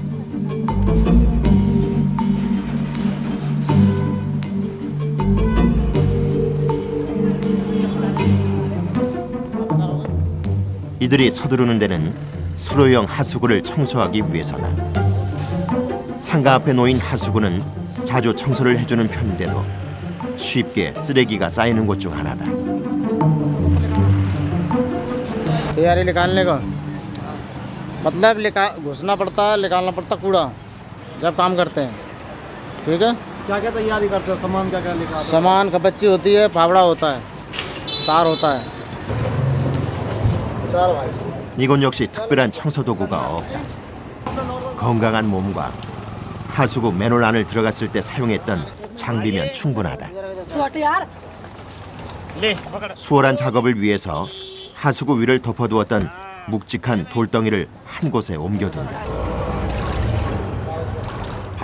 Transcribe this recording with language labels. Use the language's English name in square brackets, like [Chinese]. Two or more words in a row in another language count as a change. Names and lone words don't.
[Korean] 이들이 서두르는 데는 수로형 하수구를 청소하기 위해서다. 상가 앞에 놓인 하수구는 자주 청소를 해주는 편인데도 쉽게 쓰레기가 쌓이는 곳 중 하나다. [Hindi] तैयारी निकालने का मतलब घुसना पड़ता है, निकालना पड़ता कूड़ा जब काम करते हैं। ठीक है, क्या क्या तैयारी करते हैं? सामान क्या क्या निकालते हैं? सामान कपच्ची होती है, फावड़ा होता है, तार होता है। [Korean] 이곳 역시 특별한 청소 도구가 없다. 건강한 몸과 하수구 맨홀 안을 들어갔을 때 사용했던 장비면 충분하다. 수월한 작업을 위해서 하수구 위를 덮어두었던 묵직한 돌덩이를 한 곳에 옮겨둔다.